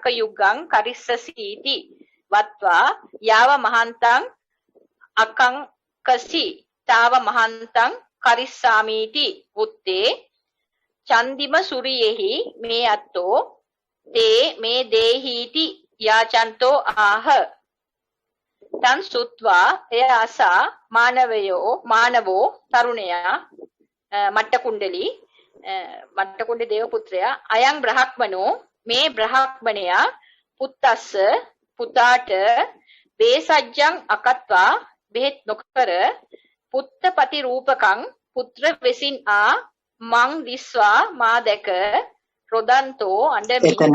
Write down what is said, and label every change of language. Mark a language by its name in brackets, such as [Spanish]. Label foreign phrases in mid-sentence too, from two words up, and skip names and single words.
[Pali] යුග්ගං කරිස්සසීති වත්වා යාව මහන්තං අකංකසි තාව මහන්තං කරිස්සාමීති උත්තේ චන්දිම සුරියෙහි මේ අත්තෝ තේ මේ දේහීති යාචන්තෝ ආහ තන් සුත්වා [Sinhala] එය ආසා [Pali] මානවෝ තරුණයා [Sinhala] මට්ටකුණ්ඩ දේවපුත්‍රයා [Pali] අයං බ්‍රහ්මනෝ [Sinhala] මේ බ්‍රහ්මණයා පුත්තස්ස පුතාට [Pali] වේසජ්ජං අකත්වා [Sinhala] බෙහෙත් නොකර [Pali] පුත්තපති රූපකං [Sinhala] පුත්‍ර වෙසින් [Pali] මං දිස්වා [Sinhala] මා දැක රොදන්තෝ අඬමින්.